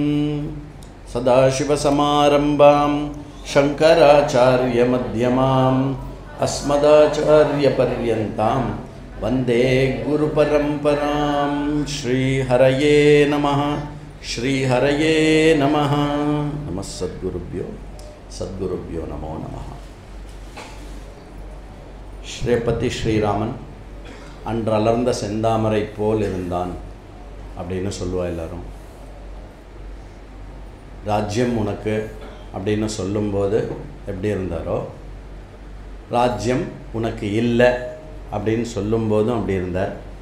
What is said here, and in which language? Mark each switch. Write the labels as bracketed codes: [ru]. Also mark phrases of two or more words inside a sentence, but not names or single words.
[sa] सदाशिवसमारम्भां शङ्कराचार्यमध्यमाम् अस्मदाचार्यपर्यन्तां वन्दे गुरुपरम्परां। श्रीहरये नमः श्रीहरये नमः। नमः सद्गुरुभ्यो। சத்குருப்யோ நமோ நமः. [ta] ஸ்ரீபதி ஸ்ரீராமன் அன்றலர்ந்த செந்தாமரை போல் இருந்தான் அப்படின்னு சொல்லுவா எல்லாரும். ராஜ்யம் உனக்கு அப்படின்னு சொல்லும்போது எப்படி இருந்தாரோ, ராஜ்யம் உனக்கு இல்லை அப்படின்னு சொல்லும்போதும் அப்படி இருந்தார்.